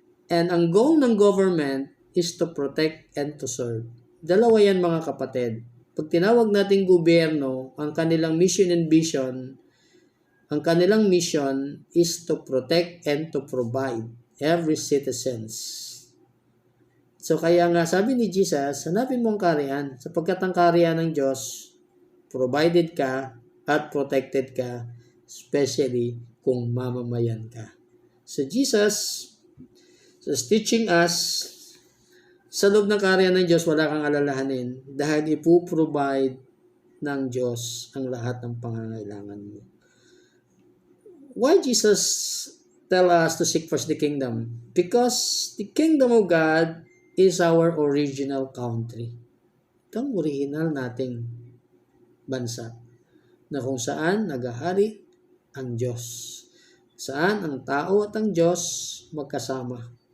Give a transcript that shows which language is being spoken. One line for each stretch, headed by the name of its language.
English: And ang goal ng government is to protect and to serve.
Filipino: Dalawa yan, mga kapatid. Pag tinawag nating gobyerno, ang kanilang mission and vision Ang kanilang
English: mission is to protect and to provide every citizens.
Filipino: So kaya nga sabi ni Jesus, hanapin mo ang kaharian sapagkat ang kaharian ng Diyos, provided ka at protected ka, especially kung mamamayan ka.
English: So Jesus is teaching us,
Filipino: sa loob ng kaharian ng Diyos, wala kang alalahanin dahil ipuprovide ng Diyos ang lahat ng pangangailangan mo.
English: Why Jesus tell us to seek first the kingdom? Because the kingdom of God is our original country.
Filipino: Ito ang original nating bansa na kung saan naghahari ang Diyos. Saan ang tao at ang Diyos magkasama.